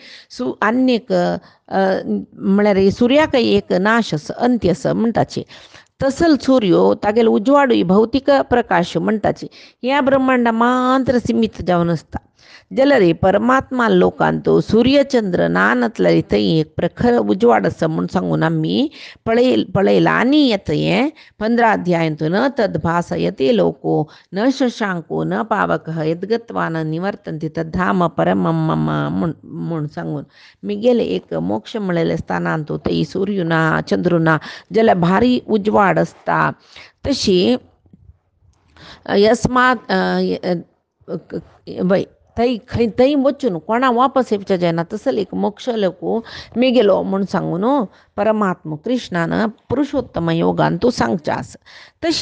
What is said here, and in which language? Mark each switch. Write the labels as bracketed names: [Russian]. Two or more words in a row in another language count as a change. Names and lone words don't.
[Konkani] आनीक म्हळ्यार सूर्याक एक नाश आसा अंत्य आसा म्हणटाची तसल सूर्यो तागेल उजवाडू भौतिक प्रकाश म्हणटाची ह्या ब्रह्मांडा मात्र सीमित जावन आसता जाल्यार परमात्मा लोकांतो सूर्यचंद्र नानतले थंय एक प्रखर उजवाड आसा म्हूण सांगून आमी पळयला आनी येता हें 15 अध्यायांतून [Sanskrit] तद्भासयते लोको न शशांको न पावकः यद्गत्वा न निवर्तन्ते तद्धाम परमं मम [Konkani] म्हूण सांगून मिगेले एक मोक्ष म्हळेले स्थानांतू थंय सूर्य ना चंद्र ना जाल्यार भारी उजवाड आसता तशी यस्मात वय थंय वचून कोणा वापस येवचें जायना तसल एक मोक्ष लोको मिगेलो म्हूण सांगून परमात्मा कृष्णान पुरुषोत्तम योगान तूं सांगचें आसा तशी